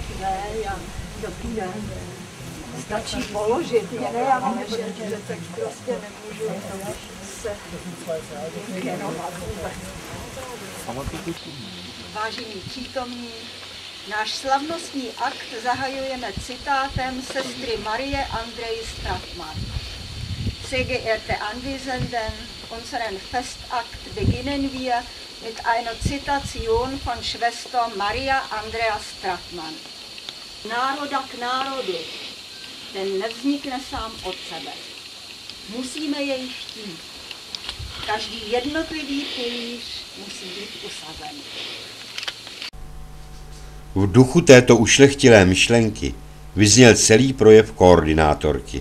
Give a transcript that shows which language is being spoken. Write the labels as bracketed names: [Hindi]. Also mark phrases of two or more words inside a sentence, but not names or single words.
[Czech] Stačí položit, já vím, že tak prostě nemůžu se věnovat vůbec. Vážení přítomní, náš slavnostní akt zahajujeme citátem sestry Marie Andrej Stratmann. [German] Sehr geehrte Anwesenden, unseren Festakt beginnen wir mit einer Zitation von Schwester Maria Andrea Stratmann. [Czech] Národa k národu, ten nevznikne sám od sebe. Musíme jej chtít. Každý jednotlivý pilíř musí být usazen. V duchu této ušlechtilé myšlenky vyzněl celý projev koordinátorky.